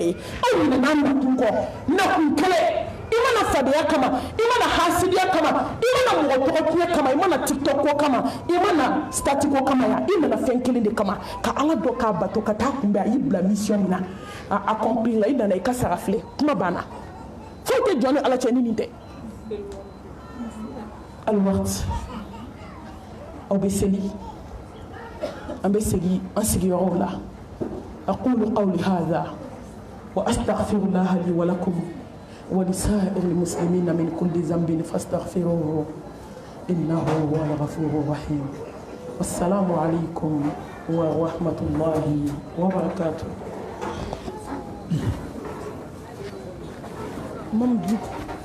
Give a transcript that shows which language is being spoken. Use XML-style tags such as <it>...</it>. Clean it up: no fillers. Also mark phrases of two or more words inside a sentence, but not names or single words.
<bm>ye aw ɲinɛna nakun kɔ nakun kɛlɛ i mana fadenya kama i mana hasidiya kama i mana mɔgɔ tɔgɔ tiɲɛ kama i mana tiktok ko kama i mana stati ko kama yan i nana fɛn kelen de kama ka ala dɔ k'a bato ka taa kunbɛn a y'i bila mission min na a accomplir la i nana i ka sara filɛ kuma banna foyi tɛ jɔn ni ala cɛ ni nin tɛ</bm> <ar>alwaqt</ar> <bm>aw bɛ seli an bɛ segin an sigiyɔrɔw la</bm> <ar>أقول قولي هذا وأستغفر الله لي ولكم ولسائر المسلمين من كل ذنب فاستغفروه إنه هو الغفور الرحيم والسلام عليكم ورحمة الله وبركاته.</ar>